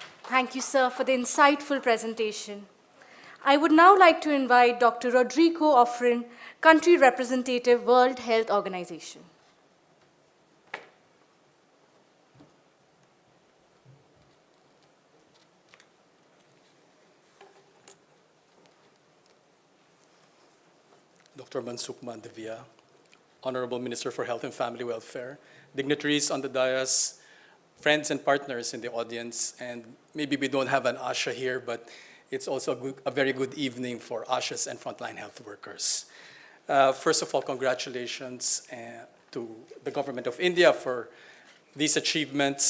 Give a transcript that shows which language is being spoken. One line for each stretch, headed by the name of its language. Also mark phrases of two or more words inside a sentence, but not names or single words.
English: Thank you, sir, for the insightful presentation. I would now like to invite Dr. Rodrigo Ofrin, Country Representative, World Health Organization. Dr. Mansukh Mandaviya, Honourable Minister for Health and Family Welfare, dignitaries on the dais, friends and partners in the audience, and maybe we don't have an Aksha here, but it's also a very good evening for Akshas and frontline health workers. First of all, congratulations to the government of India for these achievements.